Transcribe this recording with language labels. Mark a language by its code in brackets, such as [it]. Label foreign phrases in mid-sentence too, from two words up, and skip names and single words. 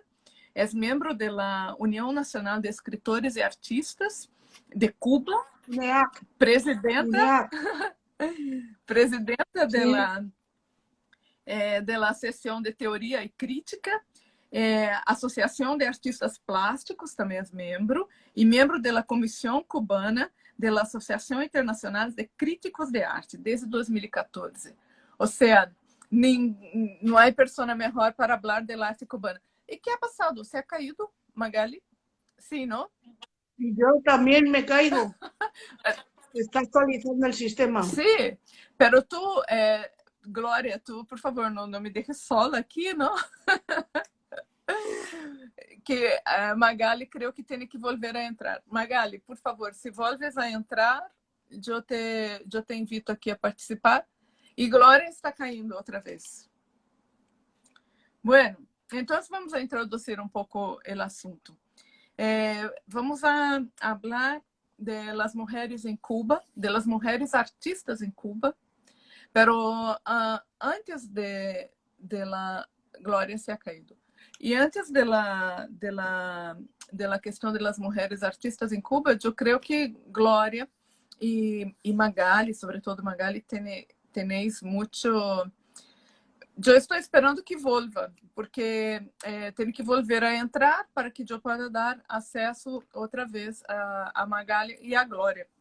[pt] É membro da União Nacional de Escritores e Artistas de Cuba, presidenta da Seção de Teoria e Crítica, Associação de Artistas Plásticos, também é membro, e membro da Comissão Cubana da Associação Internacional de Críticos de Arte, desde 2014. Ou seja, não há pessoa melhor para falar da arte cubana. [es] E que ha passado? ¿Se ha caído, Magali? Sí, ¿no? Y yo también me caigo. Está actualizando el sistema. Sí, pero tú, Glória, tú, por favor, no me dejes sola aqui, ¿no? Que Magali creo que tem que volver a entrar. [pt] Magali, por favor, se volves a entrar, eu te invito aqui a participar. E Glória está caindo outra vez. Bueno, então vamos a introduzir um pouco o assunto. [es] Vamos a falar de las mujeres en Cuba, de las mujeres artistas en Cuba, pero antes de la Glória se ha caído. E antes de la questão de las mujeres artistas em Cuba, [pt] eu creio que Glória e Magali, sobretudo Magali, tenéis muito... Eu estou esperando que volva, porque tenho que volver a entrar para que eu possa dar acesso outra vez a Magali e a Glória.